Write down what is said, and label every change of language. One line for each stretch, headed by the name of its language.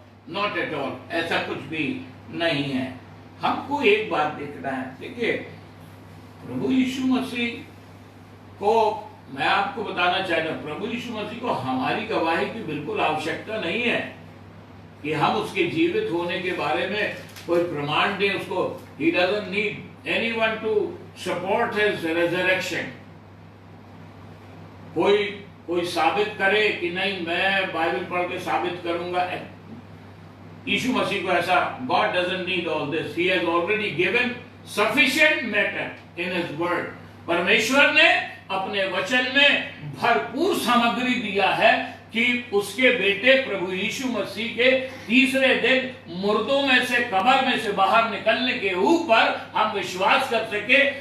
English: not at all,
Hindi: ऐसा कुछ भी नहीं है। हमको एक बात देखना है, देखिए प्रभु यीशु मसीह को मैं आपको बताना चाहता हूं, प्रभु यीशु मसीह को हमारी गवाही की बिल्कुल आवश्यकता नहीं है कि हम उसके जीवित होने के बारे में कोई प्रमाण दें उसको।
English: He doesn't need anyone to support his resurrection।
Hindi: कोई साबित करे कि नहीं मैं बाइबल पढ़ के साबित करूंगा, यीशु मसीह को ऐसा,
English: God doesn't need all this, he has already given sufficient matter in his word।
Hindi: परमेश्वर ने अपने वचन में भरपूर सामग्री दिया है कि उसके बेटे प्रभु यीशु मसीह के तीसरे दिन मुर्दों में से, कब्र में से बाहर निकलने के ऊपर हम विश्वास कर सके।